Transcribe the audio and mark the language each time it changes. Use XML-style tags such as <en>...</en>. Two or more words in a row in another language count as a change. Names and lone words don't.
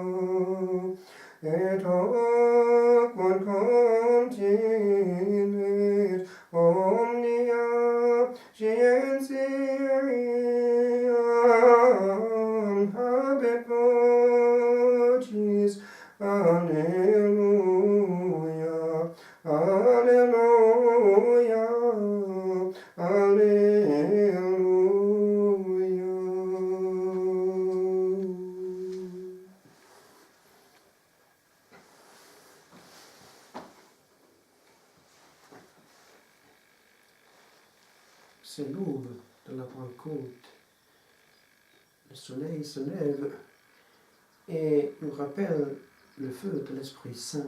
<la>Et hoc quod continet omnia scientiam habet vocis, alleluia, alleluia, alleluia.</la> <fr>C'est l'aube de la Pentecôte. Le soleil se lève et nous rappelle le feu de l'Esprit Saint.</fr>